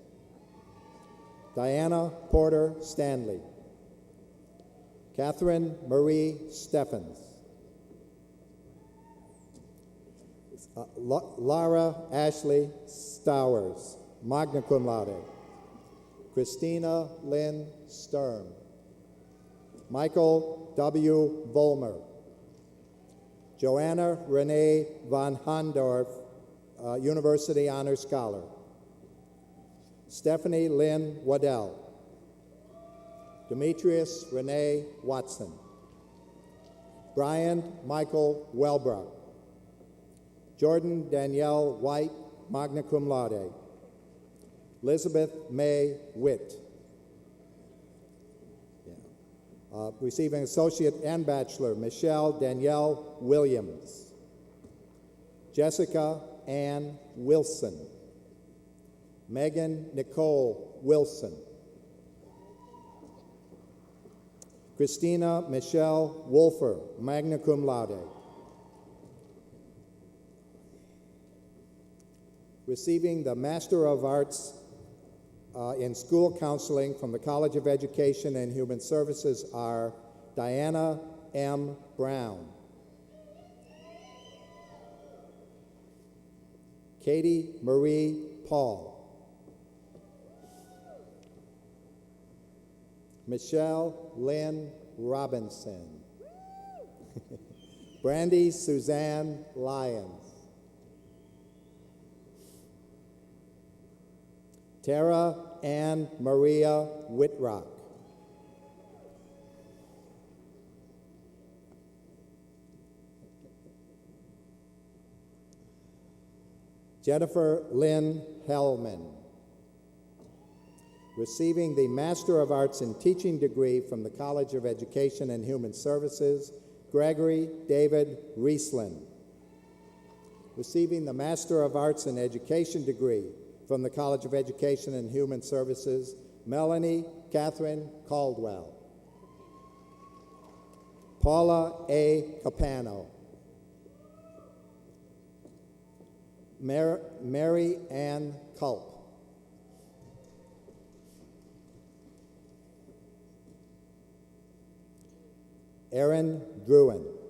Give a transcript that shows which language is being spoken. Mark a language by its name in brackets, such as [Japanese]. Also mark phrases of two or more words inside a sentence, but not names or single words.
[English] Diana Porter Stanley. Catherine Marie Steffens. Lara Ashley Stowers, [Latin] magna cum laude. [English] Christina Lynn Sturm. Michael W. Volmer. Joanna Renee von Hondorf, University Honor Scholar. Stephanie Lynn Waddell. Demetrius Renee Watson. Brian Michael Welbrock. Jordan Danielle White, [Latin] magna cum laude. [English] Elizabeth May Witt. Receiving associate and bachelor, Michelle Danielle Williams. Jessica Ann Wilson. Megan Nicole Wilson. Christina Michelle Wolfer, [Latin] magna cum laude. [English] Receiving the Master of Arts in School Counseling from the College of Education and Human Services are Diana M. Brown, Katie Marie Paul, Michelle Lynn Robinson, Brandy Suzanne Lyons, Tara Ann Maria Whitrock, Jennifer Lynn Hellman. Receiving the Master of Arts in Teaching degree from the College of Education and Human Services, Gregory David Rieslin. Receiving the Master of Arts in Education degree from the College of Education and Human Services, Melanie Catherine Caldwell. Paula A. Capano. Mary Ann Culp. Aaron Druin.